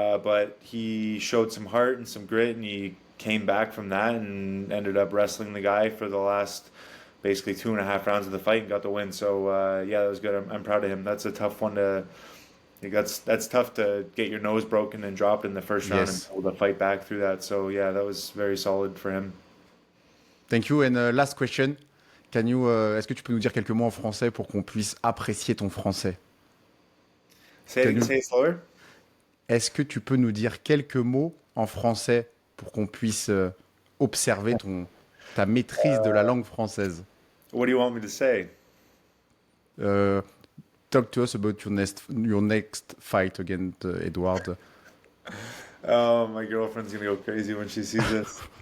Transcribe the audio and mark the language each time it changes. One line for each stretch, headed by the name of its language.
English: But he showed some heart and some grit, and he came back from that and ended up wrestling the guy for the last basically 2.5 rounds of the fight and got the win. So yeah, that was good. I'm proud of him. That's a tough one to. Like that's tough to get your nose broken and dropped in the first round and Yes. be able to fight back through that. So yeah, that was very solid for him. Thank you. And last question. Can you,
French: est-ce que tu peux nous dire quelques mots en français pour qu'on puisse apprécier ton français?
English: Can you- Say it slower.
French: Est-ce que tu peux nous dire quelques mots en français pour qu'on puisse observer ta maîtrise de la langue française?
English: What do you want me to say? Uh, Talk to us about your next fight against Edward. Oh, my girlfriend's gonna go crazy when she sees this.